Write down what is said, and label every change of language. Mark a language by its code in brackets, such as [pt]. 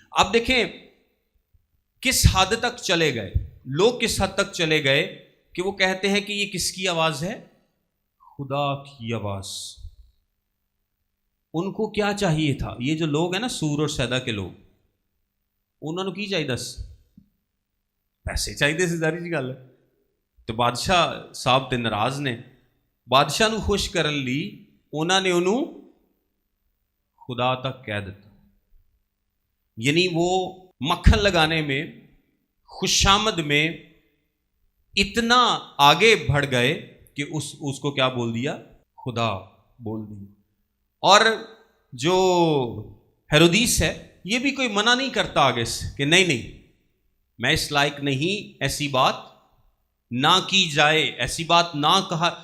[ur] اب دیکھیں کس حد تک چلے گئے لوگ، کس حد تک چلے گئے کہ وہ کہتے ہیں کہ یہ کس کی آواز ہے؟ خدا کی آواز. ان کو کیا چاہیے تھا؟ یہ جو لوگ ہیں نا سور اور سیدا کے لوگ، [pa] انہوں نے کی چاہیے دس پیسے چاہیے سی، ساری جی گل ہے. تو بادشاہ صاحب تے ناراض نے، بادشاہ نو خوش کرن لی انہوں نے انہوں خدا تک کہہ دیتا. [ur] یعنی وہ مکھن لگانے میں، خوشامد میں اتنا آگے بڑھ گئے کہ اس کو کیا بول دیا؟ خدا بول دیا. اور جو ہیرودیس ہے یہ بھی کوئی منع نہیں کرتا آگے سے کہ نہیں میں اس لائق نہیں، ایسی بات نہ کی جائے، ایسی بات نہ کہا.